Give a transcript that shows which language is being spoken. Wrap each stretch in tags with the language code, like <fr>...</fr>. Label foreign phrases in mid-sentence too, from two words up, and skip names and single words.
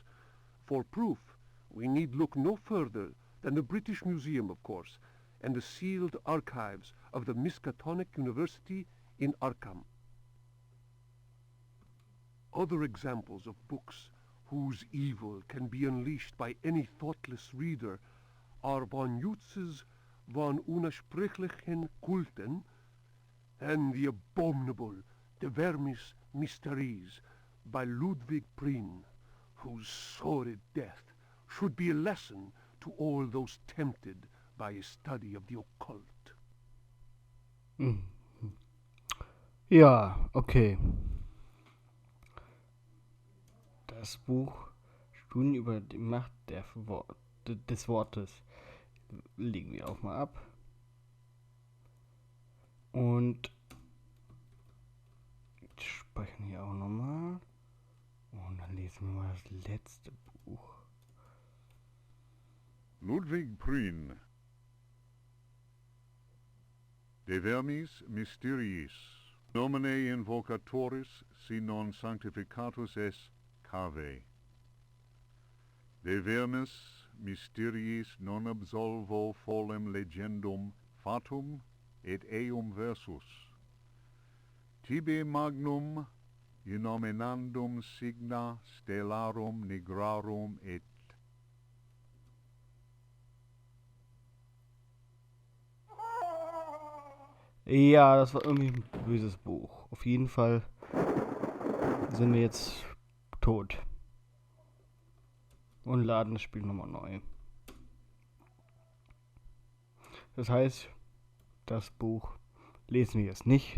<en>For proof, we need look no further than the British Museum, of course, and the sealed archives of the Miskatonic University in Arkham. Other examples of books whose evil can be unleashed by any thoughtless reader, are von Jutz's von unersprechlichen Kulten and the abominable De Vermis Mysteries by Ludwig Prien, whose sordid death should be a lesson to all those tempted by a study of the occult.</en> <de>Ja, okay. Das Buch Studien über die Macht des Wortes legen wir auch mal ab. Und speichern hier auch nochmal. Und dann lesen wir mal das letzte Buch. Ludwig Prien. De vermis mysteriis.</de> <la>Nomine invocatoris si non sanctificatus es cave. De vermis mysteriis non absolvo folem legendum fatum et eum versus. Tibi magnum inominandum signa stellarum nigrarum et</la> <de>Ja, das war irgendwie ein böses Buch. Auf jeden Fall sind wir jetzt tot. Und laden das Spiel nochmal neu. Das heißt, das Buch lesen wir jetzt nicht.</de>